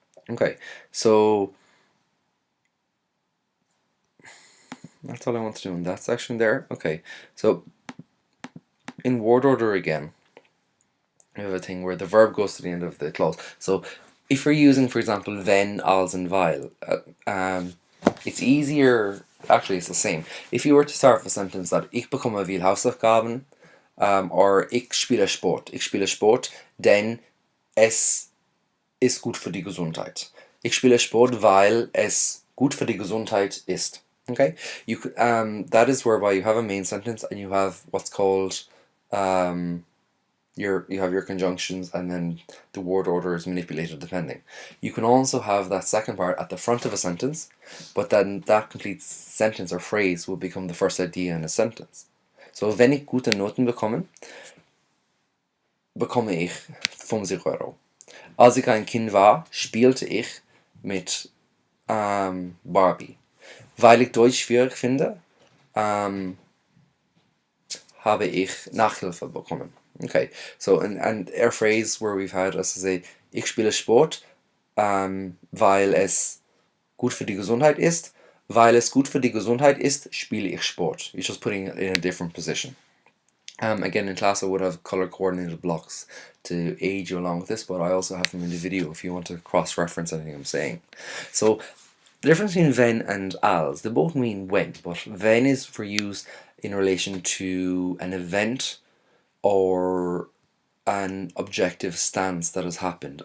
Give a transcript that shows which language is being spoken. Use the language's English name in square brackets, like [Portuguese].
[English] Okay, so that's all I want to do in that section there. Okay, so in word order again, we have a thing where the verb goes to the end of the clause. So if you're using, for example, wenn, als, and weil, it's easier, actually it's the same. If you were to start with a sentence that [German] ich bekomme viel Hausaufgaben, [English] or [German] ich spiele Sport, denn es ist gut für die Gesundheit. Ich spiele Sport, weil es gut für die Gesundheit ist. [English] Okay, that is whereby you have a main sentence and you have what's called you have your conjunctions, and then the word order is manipulated depending. You can also have that second part at the front of a sentence, but then that complete sentence or phrase will become the first idea in a sentence. [German] So, wenn ich gute Noten bekomme ich 50 Euro. Als ich ein Kind war, spielte ich mit Barbie. Weil ich Deutsch schwierig finde, habe ich Nachhilfe bekommen. [English] Okay, so and a phrase where we've had, as I say, [German] ich spiele Sport, weil es gut für die Gesundheit ist. Weil es gut für die Gesundheit ist, spiele ich Sport. [English] You're just putting it in a different position. Again, in class I would have color coordinated blocks to aid you along with this, but I also have them in the video if you want to cross-reference anything I'm saying. So the difference between wenn and als, they both mean when, but wenn is for use in relation to an event or an objective stance that has happened.